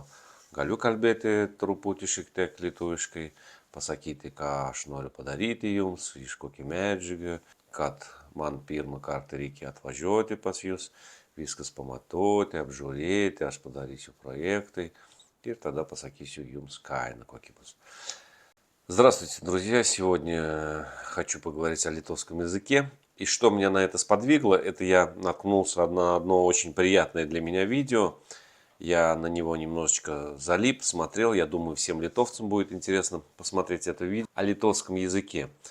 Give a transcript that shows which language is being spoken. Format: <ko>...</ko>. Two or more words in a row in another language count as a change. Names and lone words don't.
<lt>Galiu kalbėti truputį šiek tiek lietuviškai, pasakyti, ką aš noriu padaryti jums, iš kokią medžiagą, kad man pirmą kartą reikia atvažiuoti pas jūs, viskas pamatuoti, apžiūrėti, aš padarysiu projektai ir тогда pasakysiu jums kaina koki bus.</lt> <ru>Здравствуйте, друзья! Сегодня хочу поговорить о литовском языке. И что меня на это сподвигло, это я наткнулся на одно очень приятное для меня видео. Я на него немножечко залип, смотрел. Я думаю, всем литовцам будет интересно посмотреть это видео о литовском языке.</ru>